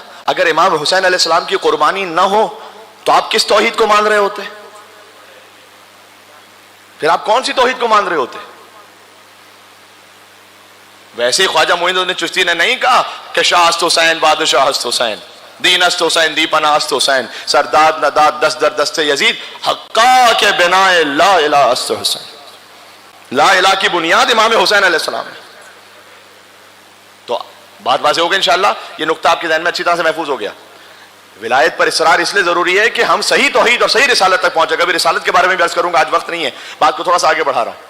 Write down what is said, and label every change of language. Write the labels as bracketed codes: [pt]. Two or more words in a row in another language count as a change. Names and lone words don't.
[ur] اگر امام حسین علیہ السلام کی قربانی نہ ہو تو آپ کس توحید کو مان رہے ہوتے؟ پھر آپ کون سی توحید کو مان رہے ہوتے؟ ویسے ہی خواجہ معین الدین چشتی نے نہیں کہا کہ [fa] شاہ است حسین بادشاہ است حسین [ur] دین است حسین دی پناہ است حسین سرداد نداد دست در دست یزید حقا کے بنا لا الہ است حسین. لا الہ کی بنیاد امام حسین علیہ السلام ہے. تو بات واضح ہوگا انشاءاللہ. یہ نقطہ آپ کے ذہن میں اچھی طرح سے محفوظ ہو گیا. ولایت پر اصرار اس لیے ضروری ہے کہ ہم صحیح توحید اور صحیح رسالت تک پہنچے. کبھی رسالت کے بارے میں بھی عرض کروں گا، آج وقت نہیں ہے، بات کو تھوڑا سا آگے بڑھا رہا ہوں.